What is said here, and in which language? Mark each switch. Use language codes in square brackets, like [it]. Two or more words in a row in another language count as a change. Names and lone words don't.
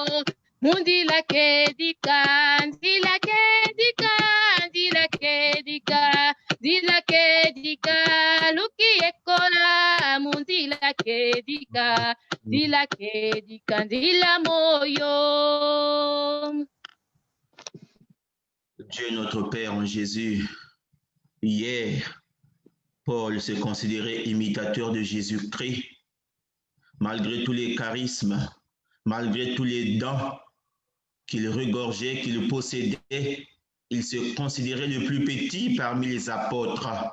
[kg] Munzila kedika, nzila kedika, nzila kedika, nzila kedika. Luki ekola munzila kedika, nzila kedika, nzila moyo. [fr] Dieu notre Père en Jésus, hier, Paul se considérait imitateur de Jésus-Christ. Malgré tous les charismes, malgré tous les dons qu'il regorgeait, qu'il possédait, il se considérait le plus petit parmi les apôtres.